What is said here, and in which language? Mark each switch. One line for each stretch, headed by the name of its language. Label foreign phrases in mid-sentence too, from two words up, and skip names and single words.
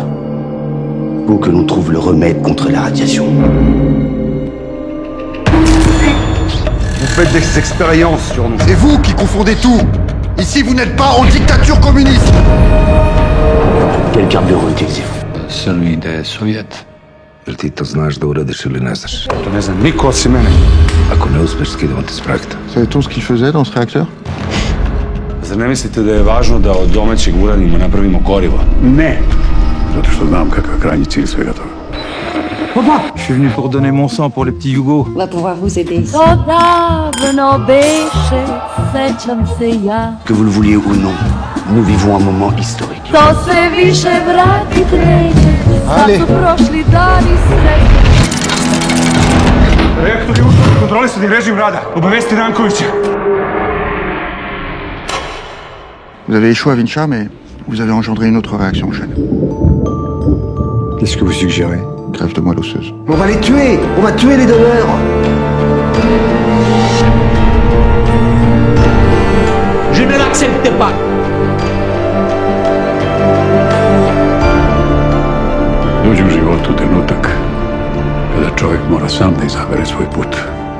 French: Faut que l'on trouve le remède contre la radiation. Vous faites des expériences sur nous. C'est vous qui confondez tout. Ici, vous n'êtes pas en dictature communiste. Quel carburant utilisez-vous? Celui des soviets.
Serbian: Jel ti to znaš da uradiš ili ne znaš? To ne zna niko osim mene. Ako ne uspeš, skidamo te s projekta.
French: Savait-on ce qu'il faisait dans ce réacteur?
Serbian: Zar ne mislite da je važno da od domaćeg uranijuma napravimo gorivo? Ne. Zato što znam kakav je krajnji cilj svega toga.
French: Papa! Je suis venu pour donner mon sang pour les petits Hugo. On va pouvoir vous aider ici. Que vous le vouliez ou non, nous vivons un moment historique. Allez.
Serbian: Reaktori ušli u kontrolisani režim rada. Obavesti Rankovića.
French: Vous avez échoué à Vinča, mais vous avez engendré une autre réaction en chaîne. Qu'est-ce que vous suggérez? Greffe de moelle osseuse. On va les tuer. On va tuer les donneurs. Je ne l'accepte pas.
Serbian: Dođe u životu trenutak kada čovjek mora sam da izabere svoj put.